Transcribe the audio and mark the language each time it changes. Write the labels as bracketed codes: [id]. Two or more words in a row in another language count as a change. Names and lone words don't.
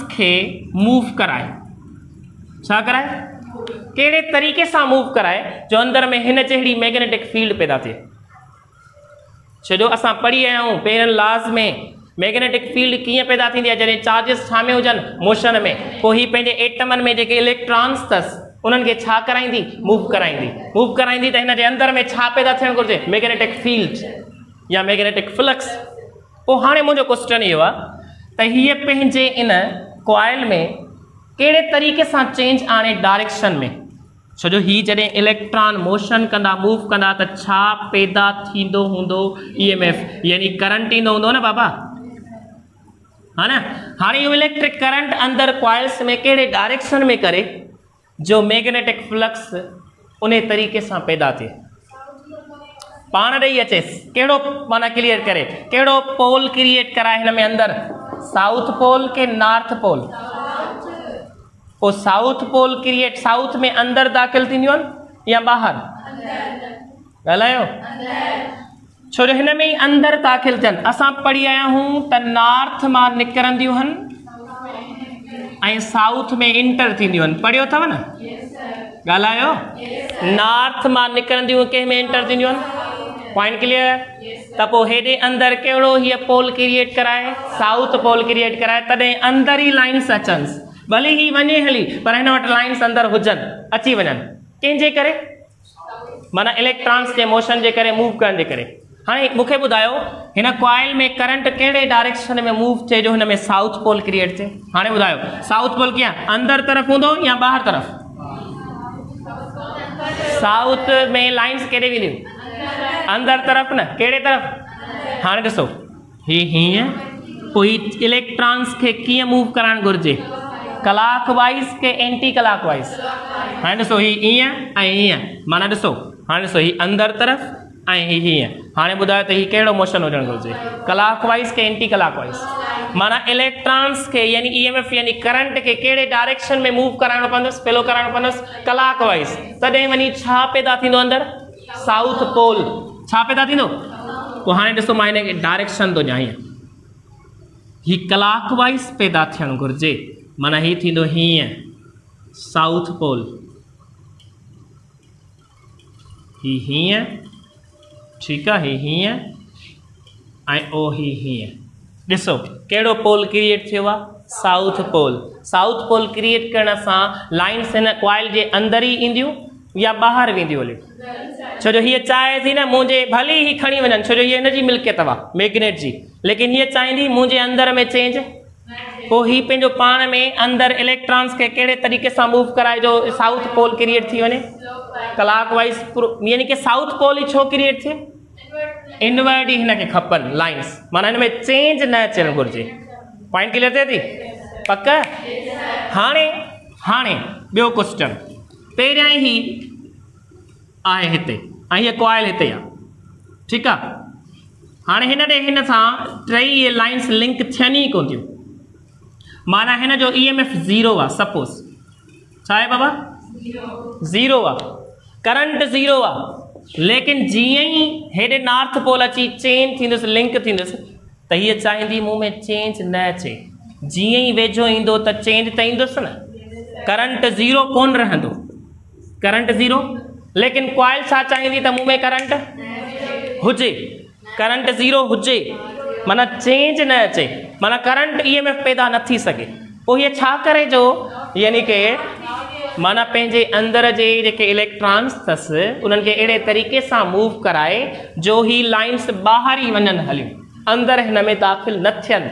[sd] खे मूव कराए छा कराए कहिड़े तरीक़े सां मूव कराए जो अंदर में हिन जहिड़ी [en] magnetic field [sd] पैदा थिए छो जो असां पढ़ी आया आहियूं पहिरियनि लॉज़ में [en] magnetic field [sd] कीअं पैदा थींदी आहे जॾहिं चार्जिस छा में हुजनि मोशन में पोइ हीअ पंहिंजे एटमनि में जेके इलेक्ट्रॉन्स अथसि उन्हनि खे छा कराईंदी मूव कराईंदी त हिन जे अंदर में छा पैदा थियणु घुरिजे [en] magnetic field [sd] या [en] magnetic flux [sd] पोइ हाणे मुंहिंजो क्वेश्चन इहो आहे त हीअ पंहिंजे इन कॉइल में कहिड़े तरीक़े सां चेंज आणे डायरेक्शन में, छो जो हीअ जॾहिं इलेक्ट्रॉन मोशन कंदा मूव कंदा त छा पैदा थींदो हूंदो, EMF यानी करंट ईंदो हूंदो न बाबा, हा न। हाणे इहो [en] electric current [sd] अंदरि कॉइल्स में कहिड़े डायरेक्शन में करे जो [en] magnetic flux [sd] उन तरीक़े सां पैदा थिए, पाण ॾेई अचेसि कहिड़ो माना क्लियर करे, कहिड़ो [en] pole create [sd] कराए हिन में अंदरि, [en] south pole [sd] के [en] north pole, [sd] पोइ [en] south pole create, [sd] साउथ में अंदरि दाख़िल थींदियूं आहिनि या ॿाहिरि, ॻाल्हायो, छो जो हिन में ई अंदरि दाख़िल थियनि। असां पढ़ी आया आहियूं त नॉर्थ मां निकिरंदियूं आहिनि ऐं साउथ में इंटर थींदियूं आहिनि, पढ़ियो अथव न, ॻाल्हायो, नॉर्थ मां निकिरंदियूं कंहिं में इंटर थींदियूं आहिनि, [en] point clear. [sd] त पोइ हेॾे अंदरि कहिड़ो हीअ [en] pole create [sd] कराए, [en] south pole create [sd] कराए, तॾहिं अंदरि ई लाइन्स अचनिसि, भले ही वञे हली पर हिन वटि लाइन्स अंदरि हुजनि, अची वञनि, कंहिंजे करे, माना इलेक्ट्रॉन्स जे मोशन जे करे, मूव करण जे करे। हाणे मूंखे ॿुधायो हिन कॉइल में करंट कहिड़े डायरेक्शन में मूव थिए जो हिन में [en] south pole create [sd] थिए, हाणे ॿुधायो [en] south pole [sd] कीअं अंदरि तरफ़ हूंदो या ॿाहिरि तरफ़, साउथ में लाइन्स केॾे वेंदियूं, अंदरि तरफ़ न, कहिड़े तरफ़, हाणे ॾिसो ही हीअं, पोइ इलेक्ट्रॉन्स खे कीअं मूव करणु घुरिजे, [en] clock wise ke anti clock wise, [sd] हाणे ॾिसो ही ईअं ऐं हीअं, माना ॾिसो हाणे ॾिसो ही अंदरि तरफ़ ऐं ही हीअं, हाणे ॿुधायो त ही कहिड़ो मोशन हुजणु घुरिजे, [en] clock wise [sd] के [en] anti clock wise, [sd] माना इलेक्ट्रॉन्स खे यानी EMF यानी करंट खे कहिड़े डायरेक्शन में मूव कराइणो पवंदुसि, पेलो कराइणो पवंदुसि [en] clock wise, [sd] तॾहिं वञी छा पैदा थींदो अंदरि, [en] south pole [sd] छा पैदा थींदो। पोइ हाणे ॾिसो मां हिन खे डायरेक्शन थो ॾियां, ही [en] clock wise [sd] पैदा थियणु घुरिजे, माना ही थींदो हीअं [en] south pole, [sd] ही हीअं, ठीकु आहे, ही हीअं ऐं ओ ही हीअं, ॾिसो कहिड़ो पोल क्रिएट थियो आहे, [en] south pole. south pole create [sd] करण सां लाइन्स हिन कॉइल जे अंदरि ई ईंदियूं या ॿाहिरि वेंदियूं हली, छो जो हीअ चाहे थी न मुंहिंजे भली ही खणी वञनि, छो जो हीअ हिनजी मिल्कियत आहे मैग्नेट जी, लेकिन हीअ चाहींदी मुंहिंजे अंदरि में चेंज, पोइ ही पंहिंजो पाण में अंदरि इलेक्ट्रॉन्स खे कहिड़े तरीक़े सां मूव कराए जो [en] south pole create [sd] थी वञे, [en] clock wise, [sd] यानी कि [en] south pole [sd] ई छो क्रिएट थिए, इनवर्ड ई हिनखे खपनि लाइन्स, माना हिन में चेंज न अचणु घुरिजे, [en] point clear [sd] थिए थी, पक। हाणे ॿियो क्वेश्चन, पहिरियां ई आहे हिते ऐं हीअ कॉइल हिते आहे, ठीकु आहे, हाणे हिन सां टई इहे [en] lines link [sd] थियनि ई कोन थियूं, माना हिन जो EMF 0 आहे, सपोज छा आहे बाबा, 0 आहे, करंट 0 आहे, लेकिन जीअं ई हेॾे [en] north pole [sd] अची चेंज थींदुसि, लिंक थींदुसि, त हीअ चाहींदी मूं में चेंज न अचे, जीअं ई वेझो ईंदो त चेंज त ईंदुसि न, करंट 0 कोन रहंदो, करंट 0, लेकिन कॉइल छा चाहींदी त मूं में करंट हुजे, करंट 0 हुजे, माना चेंज न अचे, माना [en] current EMF [sd] पैदा न थी सघे। पोइ हीअ छा करे जो, यानी कि माना पंहिंजे अंदरि जे जेके इलेक्ट्रॉन्स अथसि उन्हनि खे अहिड़े तरीक़े सां मूव कराए जो ही लाइन्स ॿाहिरि ई वञनि हलियूं, अंदरि हिन में दाख़िल न थियनि।